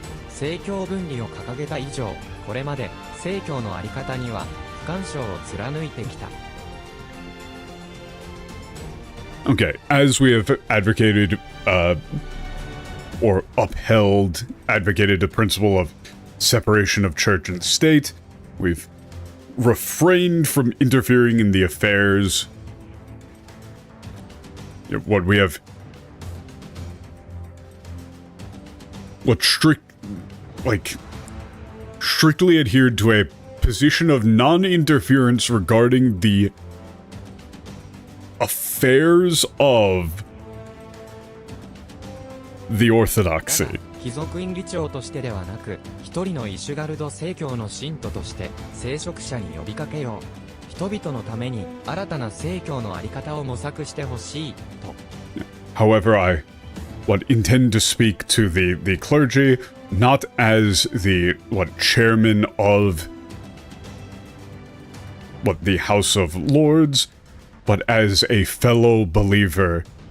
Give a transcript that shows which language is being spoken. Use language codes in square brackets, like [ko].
[ja] 政教分離を掲げた以上、これまで政教のあり方には不干渉を貫いてきた。 [en] Okay, as we have advocated, or upheld, advocated the principle of separation of church and state, we've refrained from interfering in the affairs. What we have... What strictly adhered to a position of non-interference regarding the affairs of the orthodoxy. [ja] 貴族院議長としてではなく、一人のイシュガルド正教の信徒として聖職者に呼びかけよう。人々のために新たな正教のあり方を模索してほしいと。 [en] However, I intend to speak to the clergy, not as the chairman of the House of Lords, but as a fellow believer.